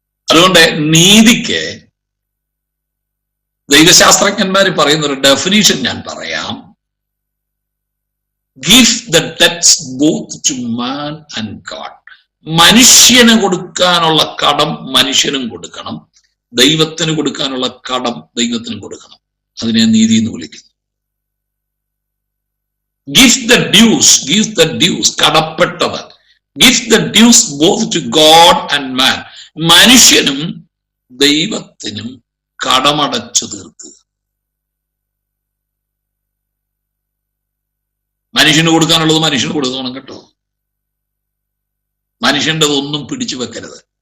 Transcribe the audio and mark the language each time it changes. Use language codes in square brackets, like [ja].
[ml] അതുകൊണ്ട് നീതിക്ക് ദൈവശാസ്ത്രജ്ഞന്മാര് പറയുന്ന ഒരു ഡെഫിനീഷൻ ഞാൻ പറയാം. [en] Give the debts both to man and God. [ml] മനുഷ്യന് കൊടുക്കാനുള്ള കടം മനുഷ്യനും കൊടുക്കണം, ദൈവത്തിന് കൊടുക്കാനുള്ള കടം ദൈവത്തിനും കൊടുക്കണം. അതിനെ നീതി എന്ന് വിളിക്കുന്നു. [en] Give the dues, [ml] കടപ്പെട്ടത്. [en] Give the dues both to God and man. [ml] മനുഷ്യനും ദൈവത്തിനും കടമടച്ചു തീർക്കുക. മനുഷ്യന് കൊടുക്കാനുള്ളത് മനുഷ്യന് കൊടുക്കണം കേട്ടോ. മനുഷ്യൻ്റെതൊന്നും പിടിച്ചു വെക്കരുത്.